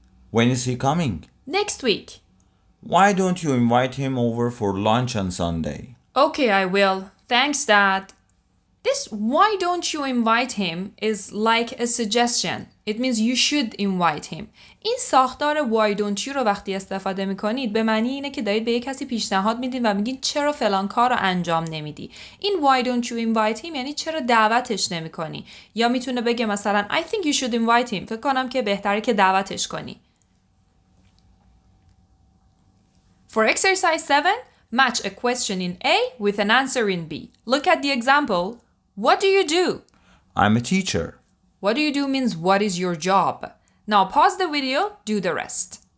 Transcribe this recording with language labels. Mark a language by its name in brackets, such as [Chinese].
[English] When is he coming? Next week. Why don't you invite him over for lunch on Sunday? Okay, I will. Thanks, Dad. This why don't you invite him is like a suggestion. It means you should invite him. [Persian] این ساختار [English] why don't you [Persian] رو وقتی استفاده میکنید به معنی اینه که دارید به یک کسی پیشنهاد میدین و میگین چرا فلان کار رو انجام نمیدی. این [English] why don't you invite him [Persian] یعنی چرا دعوتش نمیکنی. یا میتونه بگه مثلا [English] I think you should invite him. [Persian] فکر کنم که بهتره که دعوتش کنی. [English] For exercise 7, match a question in A with an answer in B. Look at the example. What do you do? I'm a teacher. What do you do means what is your job? Now pause the video, do the rest.